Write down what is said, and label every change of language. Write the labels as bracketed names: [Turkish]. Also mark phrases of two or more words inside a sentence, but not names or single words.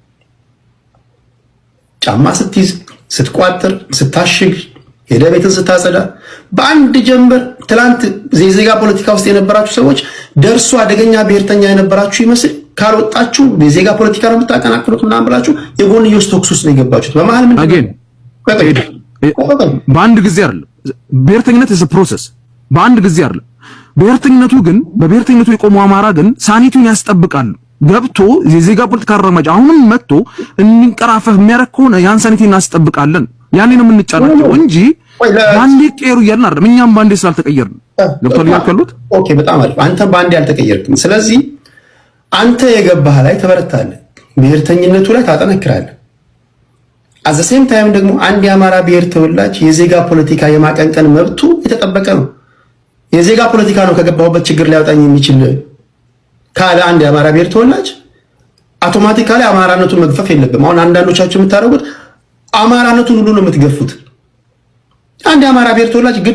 [Amharic] ጫማ ስትይዝ፣ ስትቋጥር፣ ስታሽግ፣ ሄደ ቤትን ስታጸዳ በአንድ ጀንበር ትላንት የዜጋ ፖለቲካ ውስጥ የነበራችሁ ሰዎች ደርሶ አደገኛ ብሔርተኛ የነበራችሁ ይመስል ካልወጣችሁ የዜጋ ፖለቲካ ነው የምታቀናቅሉት ምናምን ብላችሁ የጎንዮሽ ተኩስ ውስጥ ነው የገባችሁት። በመሀል ምን በአንድ ጊዜ አይደለም ብሔርተኝነት [English] is a process [Amharic] በአንድ ጊዜ አይደለም። ብሔርተኝነቱ ግን በብሔርተኝነቱ የቆመው አማራ ግን ሳኒቱን ያስጠብቃል። ገብቶ የዜጋ ፖለቲካ አራማጅ አሁንም መጥቶ እንንቀራፈፍ የሚያደርግ ከሆነ ያን ሳኒቲ እናስጠብቃለን። ያኔ ነው የምንጫናቸው እንጂ ባንዴ ቀየሩ እያልን አይደለም። እኛም ባንዴ ስላልተቀየርን ገብቷል ያልከሉት። ኦኬ በጣም አሪፍ። አንተም ባንዴ አልተቀየርክም። ስለዚህ አንተ የገባህ ላይ ተበረታለህ፣ ብሔርተኝነቱ ላይ ታጠነክራለህ። [English] at the same time [Amharic] ደግሞ አንድ የአማራ ብሔር ተወላጅ የዜጋ ፖለቲካ የማቀንቀን መብቱ የተጠበቀ ነው። የዜጋ ፖለቲካ ነው ከገባሁበት ችግር ሊያወጣኝ የሚችል ካለ አንድ የአማራ ብሔር ተወላጅ አውቶማቲካሊ አማራነቱን መግፈፍ የለብም። አሁን አንዳንዶቻችሁ የምታደርጉት አማራነቱን ሁሉ ነው የምትገፉት። አንድ የአማራ ብሔር ተወላጅ ግድ